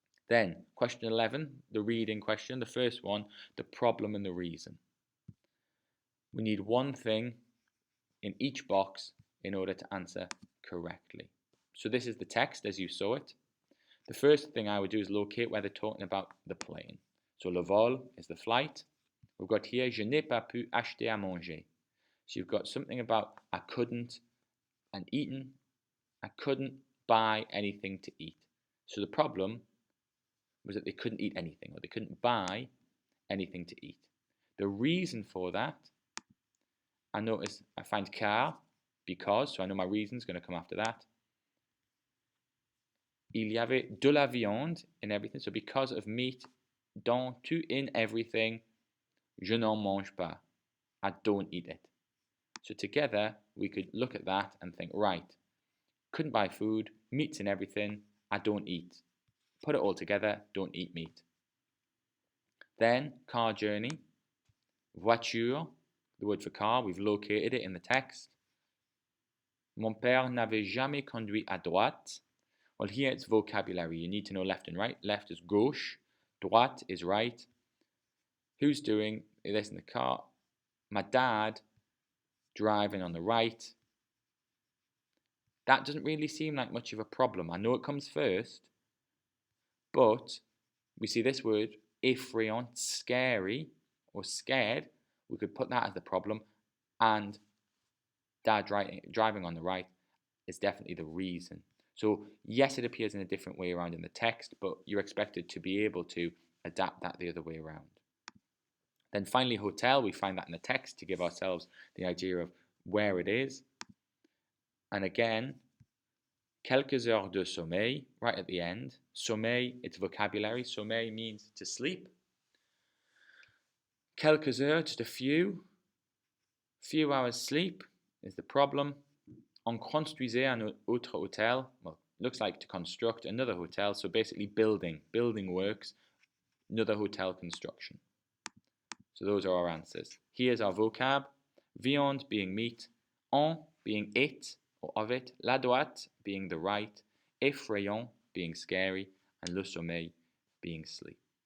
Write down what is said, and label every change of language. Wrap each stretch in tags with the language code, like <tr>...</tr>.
<en>Then, question 11, the reading question, the first one, the problem and the reason. We need one thing in each box in order to answer correctly. So this is the text as you saw it. The first thing I would do is locate where they're talking about the plane. So le vol is the flight. We've got here,</en> <fr>je n'ai pas pu acheter à manger.</fr> <en>So you've got something about I couldn't and eaten. I couldn't buy anything to eat. So the problem was that they couldn't eat anything, or they couldn't buy anything to eat. The reason for that, I find car, because, so I know my reason's going to come after that.</en> <fr>Il y avait de la viande</fr> <en>in everything, so because of meat, in everything,</en> <fr>je n'en mange pas.</fr> <en>I don't eat it. So together, we could look at that and think, right, couldn't buy food, meat's in everything, I don't eat. Put it all together, don't eat meat. Then, car journey, voiture, the word for car, we've located it in the text.</en> <fr>Mon père n'avait jamais conduit à droite.</fr> <en>Well, here it's vocabulary. You need to know left and right. Left is gauche, droite is right. Who's doing this in the car? My dad, driving on the right. That doesn't really seem like much of a problem. I know it comes first, but we see this word, effrayant, scary or scared. We could put that as the problem, and dad driving on the right is definitely the reason. So yes, it appears in a different way around in the text, but you're expected to be able to adapt that the other way around. Then finally, hotel, we find that in the text to give ourselves the idea of where it is. And again,</en> <fr>quelques heures de sommeil,</fr> <en>right at the end. Sommeil, it's vocabulary. Sommeil means to sleep.</en> <fr>Quelques heures,</fr> <en>just a few hours sleep is the problem.</en> <fr>On construisait un autre hôtel.</fr> <en>Well, looks like to construct another hotel. So basically building works, another hotel construction. So those are our answers. Here's our vocab. Viande being meat, en being it or of it, la droite being the right, effrayant being scary, and le sommeil being sleep.</en>